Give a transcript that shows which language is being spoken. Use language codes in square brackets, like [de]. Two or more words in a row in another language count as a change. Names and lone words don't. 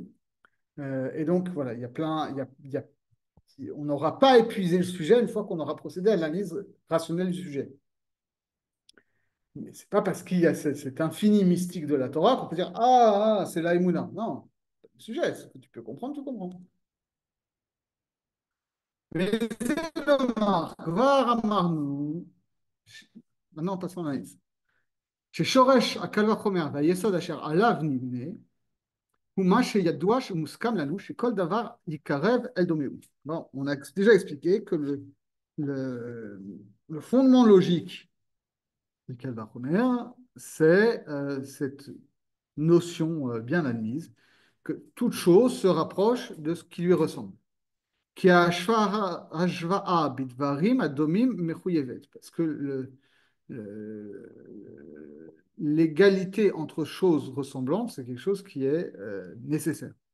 [fr] Et donc, voilà, il y a plein, on n'aura pas épuisé le sujet une fois qu'on aura procédé à l'analyse rationnelle du sujet. Mais c'est pas parce qu'il y a cet infini mystique de la Torah qu'on peut dire ah, c'est la Emouna. Non, le sujet, ce que tu peux comprendre, tu comprends. [he] וזה לומר, כבר אמרנו, [fr] maintenant passons à l'analyse, [he] ששורש הקל וחומר והיסוד אשר עליו נבנה, הוא מה שידוע שמוסכם לנו שכל דבר יקרב אל דומהו. [fr] Bon, on a déjà expliqué que le, le fondement logique du [he] קל וחומר, [fr] c'est cette notion bien admise que toute chose se rapproche de ce qui lui ressemble. Parce que l'égalité entre choses ressemblantes, c'est quelque chose qui est nécessaire.